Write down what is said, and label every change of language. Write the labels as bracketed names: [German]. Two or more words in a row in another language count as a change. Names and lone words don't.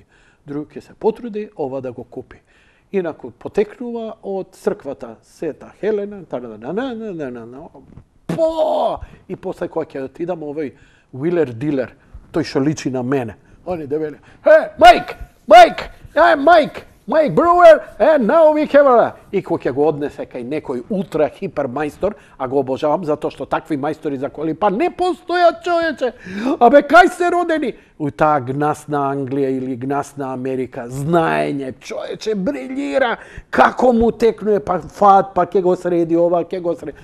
[Macedonian] Друг ќе се потруди ова да го купи. Инаку потекнува од црквата Света Хелена, и после кога ќе отидам овој Уилер Дилер, тој што личи на мене. Они да веле, Майк! [English] Mike Brewer, and now we have... [Macedonian] I ko ќе го однесе кај некој ултра хипер мајстор, а го обожавам затоа што такви мајстори за коли па не постојат, човече. Абе кај сте родени? У таа гнасна Англија или гнасна Америка, знаење, човече брилира, како му текнуе па фат, па ќе го среди ова, ќе го среди.